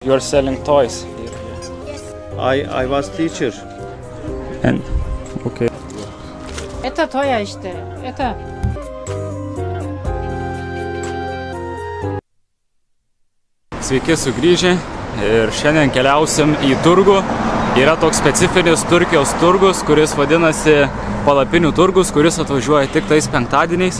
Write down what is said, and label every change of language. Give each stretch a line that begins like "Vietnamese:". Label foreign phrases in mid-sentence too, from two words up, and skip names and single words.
English: You're selling toys here. I was teacher. And okay.
Russian: Это твоя işte. Это.
Lithuanian: Sveiki sugrįžę ir šiandien keliausim į turgų. Yra toks specifinis Turkijos turgus, kuris vadinasi palapinių turgus, kuris atvažiuoja tik tais penktadieniais.